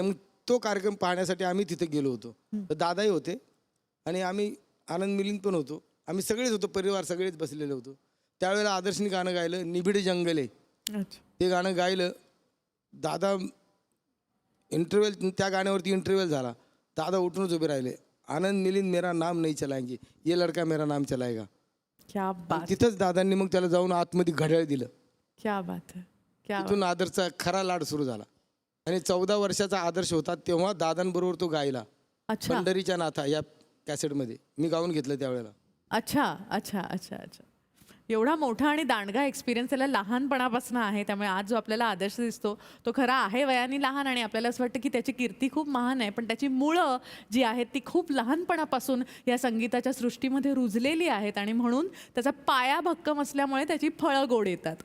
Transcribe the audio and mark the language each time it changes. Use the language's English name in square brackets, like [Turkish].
[Marathi] मग तो कार्यक्रम पाहण्यासाठी आम्ही तिथे गेलो होतो. तर दादाही होते आणि आम्ही आनंद मिलिंद पण होतो. आम्ही सगळेच होतो, परिवार सगळेच बसलेले होतो. त्यावेळेला आदर्शनी गाणं गायलं, निबिड जंगले. [Hindi] अच्छा, [Marathi] ते गाणं गायलं. दादा इंटरव्ह्यूल, त्या गाण्यावरती इंटरव्ह्यूल झाला. दादा उठूनच उभे राहिले. [Hindi] आनंद मिलिंद मेरा नाम नहीं चलाएंगे, ये लड़का मेरा नाम चलाएगा. क्या बात, [Marathi] तिथंच दादांनी मग त्याला जाऊन आतमध्ये घड्याळ दिलं. [Hindi] क्या बात है, क्या [Marathi] तिथून आदर्शचा खरा लाड सुरू झाला. आणि 14 वर्षाचा आदर्श होता तेव्हा दादांबरोबर तो गायला [Hindi] अच्छा [Marathi] पंढरीच्या नाथा या कॅसेटमध्ये. मी गाऊन घेतलं त्यावेळेला. [Hindi] अच्छा अच्छा अच्छा अच्छा. [Marathi] एवढा मोठा आणि दांडगा एक्सपिरियन्स त्याला लहानपणापासून आहे, त्यामुळे आज जो आपल्याला आदर्श दिसतो तो खरा आहे वयाने लहान आणि आपल्याला असं वाटतं की त्याची कीर्ती खूप महान आहे, पण त्याची मुळं जी आहेत ती खूप लहानपणापासून या संगीताच्या सृष्टीमध्ये रुजलेली आहेत आणि म्हणून त्याचा पाया भक्कम असल्यामुळे त्याची फळं गोड येतात.